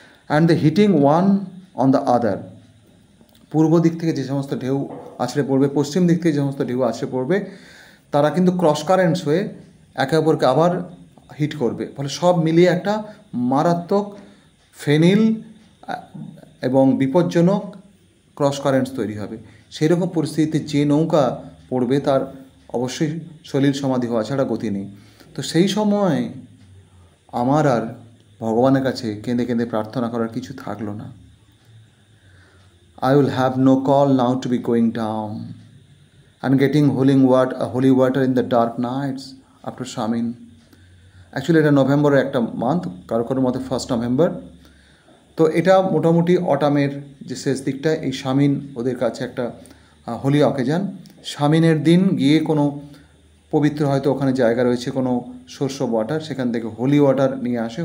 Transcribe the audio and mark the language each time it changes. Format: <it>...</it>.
<en>and the hitting one on the other,</en> <bn>পূর্ব দিক থেকে যে সমস্ত ঢেউ আছড়ে পড়বে, পশ্চিম দিক থেকে যে সমস্ত ঢেউ আছড়ে পড়বে, তারা কিন্তু ক্রস কারেন্টস হয়ে একে অপরকে আবার হিট করবে, ফলে সব মিলিয়ে একটা মারাত্মক ফেনিল এবং বিপজ্জনক ক্রস কারেন্টস তৈরি হবে। সেই রকম পরিস্থিতিতে যে নৌকা পড়বে তার অবশ্যই সলিল সমাধি হওয়া ছাড়া গতি নেই। তো সেই সময় আমার আর ভগবানের কাছে কেঁদে কেঁদে প্রার্থনা করার কিছু থাকলো না।</bn> <en>I will have no call now to be going down and getting holy water in the dark nights after Shamin.</en> <bn>Actually এটা নভেম্বরের একটা মান্থ, কারো কারোর মতে 1 নভেম্বর। তো এটা মোটামুটি অটামের যে শেষ দিকটা, এই শামিন ওদের কাছে একটা হোলি অকেজান। শামিনের দিন গিয়ে কোনো পবিত্র হয়তো ওখানে জায়গা রয়েছে, কোনো সোর্স অফ ওয়াটার, সেখান থেকে হোলি ওয়াটার নিয়ে আসে।</bn>